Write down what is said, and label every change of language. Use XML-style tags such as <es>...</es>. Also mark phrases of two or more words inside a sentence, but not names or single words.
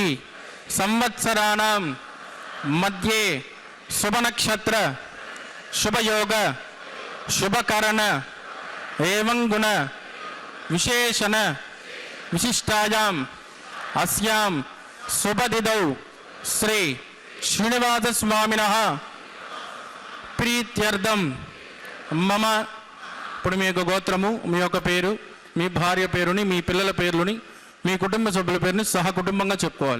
<sa>संवत्सराणां मध्ये शुभनक्षत्र शुभयोग शुभकरण एवं गुण विशेषण विशिष्टायां अस्यां शुभतिथौ श्री श्रीनिवासस्वामिनः प्रीत्यर्थं मम</sa> <te>ఇప్పుడు మీ యొక్క గోత్రము, మీ యొక్క పేరు, మీ భార్య పేరుని, మీ పిల్లల పేర్లుని, మీ కుటుంబ సభ్యుల పేరుని సహకుటుంబంగా చెప్పుకోవాలి.</te>